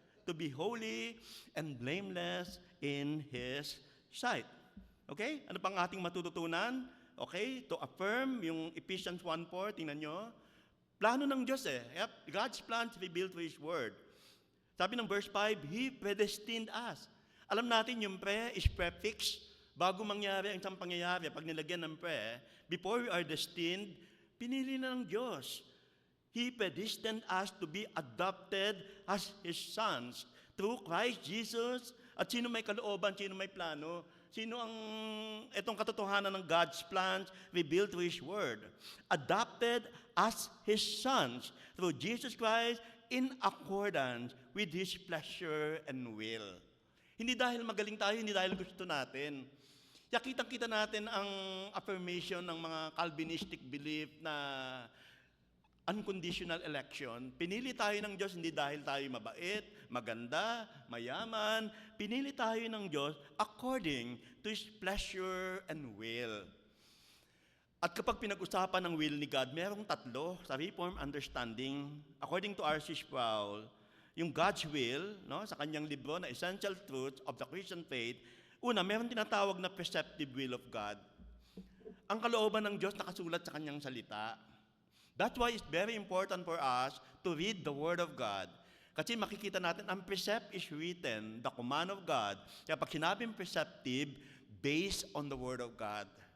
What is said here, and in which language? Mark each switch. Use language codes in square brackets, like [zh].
[en] To be holy and blameless in His sight. [tl] Okay? Ano pang ating matututunan? Okay? To affirm yung Ephesians 1:4, tingnan nyo. Plano ng Diyos Yep. [en] God's plan to reveal to His Word. [tl] Sabi ng verse 5, [en] He predestined us. [tl] Alam natin yung pre is prefix. Bago mangyari ang isang pangyayari, pag nilagyan ng pre, before we are destined, pinili na ng Diyos. [en] He predestined us to be adopted as His sons through Christ Jesus. [tl] At sino may kalooban, sino may plano? Sino ang itong katotohanan ng [en] God's plans revealed through His Word? Adopted as His sons through Jesus Christ in accordance with His pleasure and will. [tl] Hindi dahil magaling tayo, hindi dahil gusto natin. Kaya kitang-kita natin ang affirmation ng mga Calvinistic belief na unconditional election. Pinili tayo ng Diyos hindi dahil tayo mabait, maganda, mayaman. Pinili tayo ng Diyos [en] according to His pleasure and will. [tl] At kapag pinag-usapan ng will ni God, merong tatlo sa Reformed Understanding. According to R.C. Sproul, yung God's will, no, sa kanyang libro na Essential Truths of the Christian Faith, una, meron tinatawag na perceptive will of God. Ang kalooban ng Diyos nakasulat sa kanyang salita. [en] That's why it's very important for us to read the Word of God. [tl] Kasi makikita natin, ang precept is written, [en] the command of God. [tl] Kaya pag sinabing perceptive, based on the Word of God.